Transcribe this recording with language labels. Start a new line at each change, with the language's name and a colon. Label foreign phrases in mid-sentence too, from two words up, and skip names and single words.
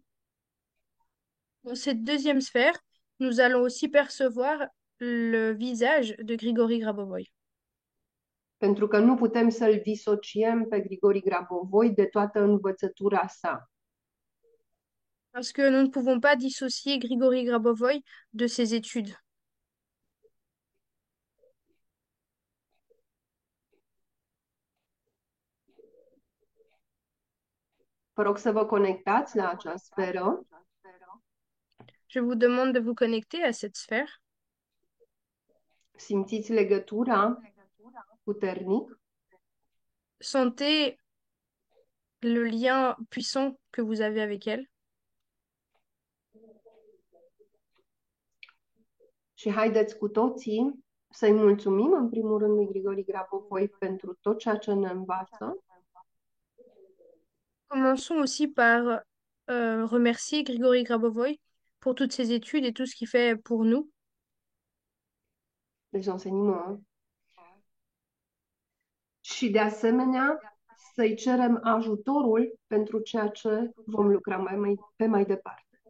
French: Dans cette deuxième sphère, nous allons aussi percevoir le visage de Grigory Grabovoy.
Romanian: pentru că nu putem să-l disociem pe Grigori Grabovoi de toată învățătura sa.
French: Parce que nous ne pouvons pas dissocier Grigory Grabovoy de ses études.
Romanian: Vă rog să vă conectați la acea sferă,
French: Je vous demande de vous connecter à cette sphère.
Romanian: simțiți legătura puternic
French: Sentez le lien puissant que vous avez avec elle.
Romanian: și haideți cu toții să-i mulțumim în primul rând lui Grigori Grabovoi pentru tot ceea ce ne învață
French: Commençons aussi par remercier Grigory Grabovoy pour toutes ses études et tout ce qu'il fait pour nous. les enseignements
Romanian: și de asemenea să-i cerem ajutorul pentru ceea ce vom lucra pe mai departe.